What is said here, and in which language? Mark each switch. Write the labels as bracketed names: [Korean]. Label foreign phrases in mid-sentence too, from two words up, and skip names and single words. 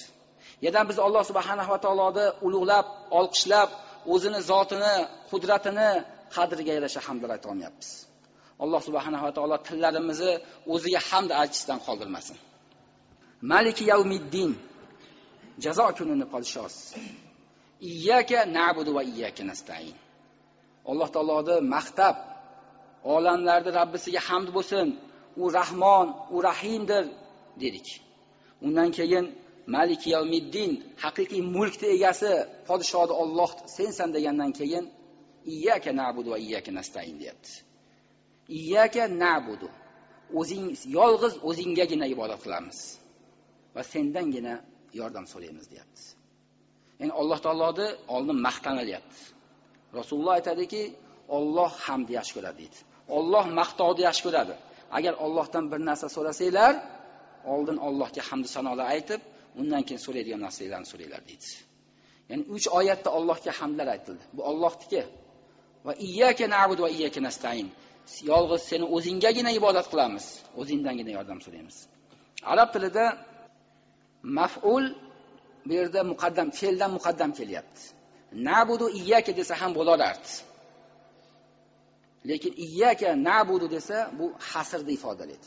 [Uzbek] Yana biz Alloh subhanahu va taoloni ulug'lab, olqishlab, o'zini zotini, qudratini, qadriga yarasha hamdlar ayta olmayapmiz. Alloh subhanahu va taolo tillarimizni o'ziga hamd aytishdan qoldirmasin. [Arabic] مالك يوم الدين, [Uzbek] jazo kunini podshosi. [Arabic] إياك نعبد وإياك نستعين. [Uzbek] Alloh taoloning maqtab, olamlarning Rabbisiga hamd bo'lsin. U Rahmon, u Rahimdir dedik. Undan keyin [Arabic] مالك يوم الدين, [Uzbek] haqiqiy mulkning egasi, podshohi Alloh sensan degandan keyin [Arabic] إياك نعبد وإياك نستعين [Uzbek] deyapti. [Arabic] إياك نعبد, [Uzbek] o'zing yolg'iz o'zingagina ibodat qilamiz va sendangina yordam so'raymiz deyapti. Ya'ni Alloh taoloning oldin maqtanilyapti. Rasululloh aytadiki, Alloh hamd yaxshi ko'radi deydi. Alloh maqtovni yaxshi ko'radi. Agar Allohdan bir narsa so'rasanglar, oldin Allohga hamd sanolar aytib, undan keyin so'raydigan narsalarni so'ranglar deydi. Ya'ni 3 oyatda Allohga hamdlar aytildi. Bu Allohniki. [Arabic] وإياك نعبد وإياك نستعين. [Uzbek] Yolg'iz seni o'zingagina ibodat qilamiz, o'zingdangina yordam so'raymiz. Arab tilida maf'ul bu yerda muqaddam, fe'ldan muqaddam kelyapti. [Arabic] نعبد إياك [Uzbek] desa ham bo'lardi. Lekin [Arabic] إياك نعبد [Uzbek] desa bu hasrni ifodalaydi.